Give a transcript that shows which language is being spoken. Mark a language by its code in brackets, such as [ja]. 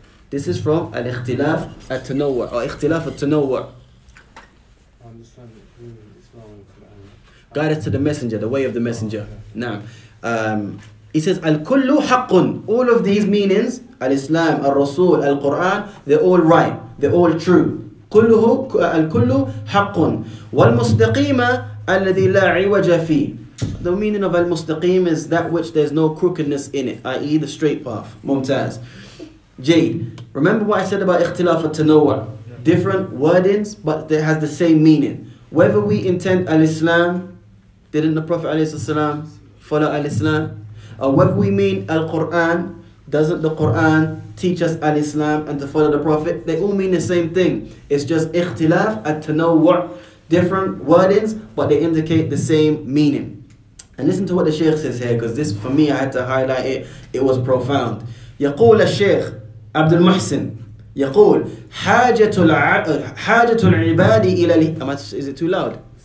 [en] This is from Al-Ikhtilaf At-Tanawwu' or Ikhtilaf At-Tanawwu'. I understand it in Islam and Quran. Guide us to the messenger, the way of the messenger. Now, he says, Al-Kullu Haqqun. All of these meanings, Al-Islam, Al-Rasul, Al-Quran, they're all right. They're all true. [ar] الكل حق والمستقيم الذي لا عوج فيه. [en] The meaning of al-mustaqim is that which there's no crookedness in it, i.e. the straight path. Mumtaz. Jade. Remember what I said about ikhtilaf at-tanawwu'? Different wordings, but it has the same meaning. Whether we intend al-Islam, didn't the Prophet ﷺ follow al-Islam? Or whether we mean al-Quran, doesn't the Quran teach us al-Islam and to follow the Prophet? They all mean the same thing. It's just ikhtilaf at-tanawwu', different wordings, but they indicate the same meaning. And listen to what the Shaykh says here, because this, for me, I had to highlight it. It was profound. [ar] يقول الشيخ عبد المحسن يقول حاجة العباد إلى [en] Is it too loud?